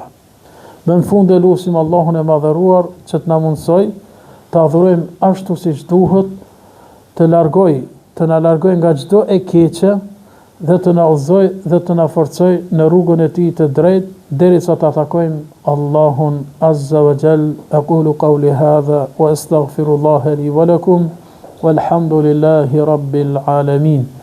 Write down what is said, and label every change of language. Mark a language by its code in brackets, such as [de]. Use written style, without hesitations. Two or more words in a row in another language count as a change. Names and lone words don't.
[sq] Në fund e lutim Allahun e madhëruar që të na mundsoj të adhurojmë ashtu siç duhet, të na largoj nga çdo e keqe dhe të na udhëzoj dhe të na forcoj në rrugën e tij të drejtë. derisa ta takojmë Allahun [ar] عز وجل. أقول قولي هذا وأستغفر الله لي ولكم والحمد لله رب العالمين.